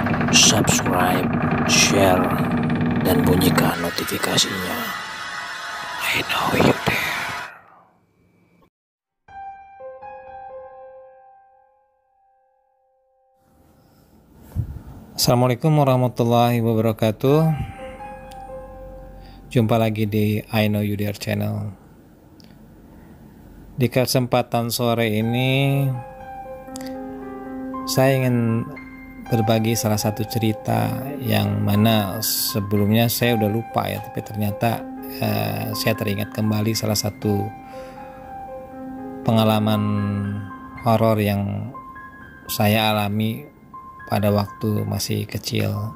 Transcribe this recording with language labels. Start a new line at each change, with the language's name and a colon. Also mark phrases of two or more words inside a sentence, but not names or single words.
English: subscribe, share,
Indonesian: dan bunyikan notifikasinya. I know you there.
Arabic: Assalamualaikum warahmatullahi wabarakatuh.
Indonesian: Jumpa lagi di I Know You There channel. Di kesempatan sore ini saya ingin berbagi salah satu cerita yang mana sebelumnya saya udah lupa ya, tapi ternyata saya teringat kembali salah satu pengalaman horor yang saya alami pada waktu masih kecil.